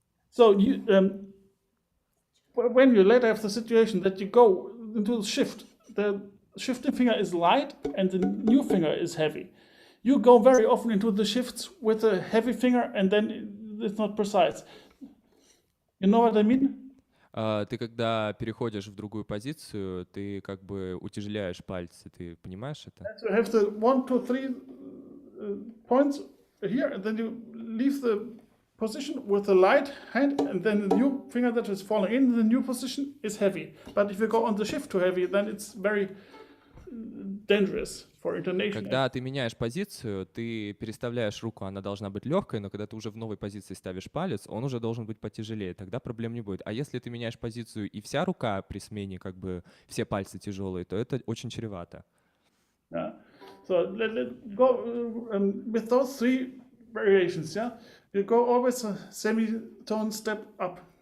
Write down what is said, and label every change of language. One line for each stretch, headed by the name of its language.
English: So you, when you later have the situation that you go into the shift, the shifting finger is light and the new finger is heavy. You go very often into the shifts with a heavy finger and then it's not precise. You know what I mean?
Russian: Ты когда переходишь в другую позицию, ты как бы утяжеляешь пальцы, ты понимаешь это?
English: So you have the 1, 2, 3 points here, and then you leave the position with the light hand, and then the new finger that is falling in the new position is heavy. But if you go on the shift too heavy, then it's very dangerous for intonation.
Russian: Когда ты меняешь позицию, ты переставляешь руку, она должна быть легкой, но когда ты уже в новой позиции ставишь палец, он уже должен быть потяжелее, тогда проблем не будет. А если ты меняешь позицию и вся рука при смене, как бы все пальцы тяжелые, то это очень чревато.
English: Yeah. So let's go with those three variations. Yeah, you go always a semitone step up.